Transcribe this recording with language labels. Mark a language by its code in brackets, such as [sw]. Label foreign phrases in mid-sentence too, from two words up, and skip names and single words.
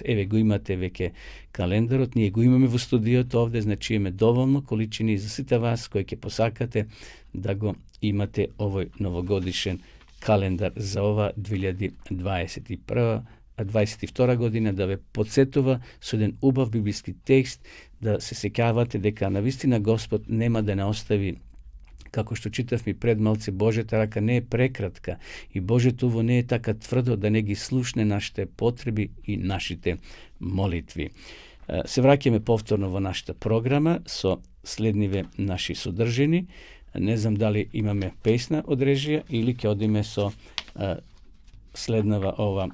[mk] Еве го имате веќе календарот, ние го имаме во студиото овде, значи имаме доволно количини за сите вас кои ќе посакате да го имате овој новогодишен календар за ова 2022 година, да ве подсетува со еден убав библиски текст, да се сеќавате дека навистина Господ нема да не остави како што читав ми пред малце Божета рака не е прекратка и Божето не е така тврдо да не ги слушне нашите потреби и нашите молитви. Се враќаме повторно во нашата програма со следниве наши содржини. Не знам дали имаме песна од режија или ќе одиме со следнава ова.